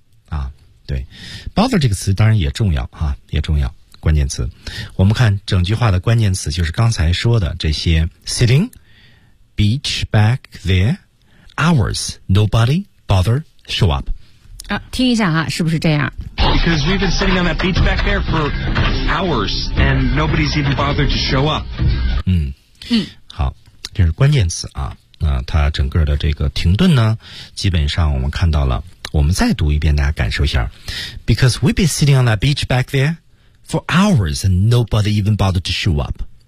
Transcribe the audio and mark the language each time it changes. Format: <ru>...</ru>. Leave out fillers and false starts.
<zh>啊，对， bother 这个词当然也重要，也重要，关键词。我们看整句话的关键词，就是刚才说的这些</zh> <en>sitting beach back there hours nobody bother show up。</en> <zh>啊，听一下啊，是不是这样？</zh> <en>Because we've been sitting on that beach back there for hours and nobody's even bothered to show up。</en> <zh>嗯，好，这是关键词啊。那它整个的这个停顿呢，基本上我们看到了，我们再读一遍，大家感受一下。</zh> <en>Because we've been sitting on that beach back there for hours and nobody even bothered to show up。</en>